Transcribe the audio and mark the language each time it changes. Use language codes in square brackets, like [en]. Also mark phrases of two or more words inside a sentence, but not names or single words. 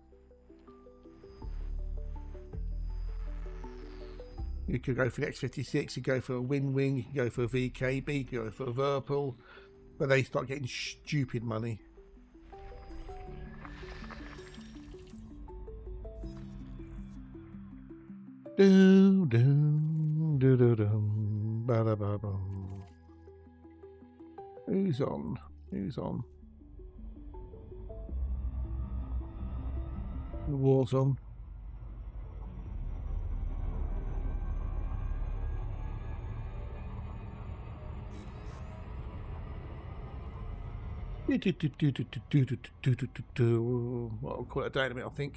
[en] You could go for the X56, you go for a Wing, you can go for a VKB, you can go for a Verpal, but they start getting stupid money. Do do do do do ba da ba ba. Who's on? Who's on? The war's on. Well, I'll call it a day in a minute, I think.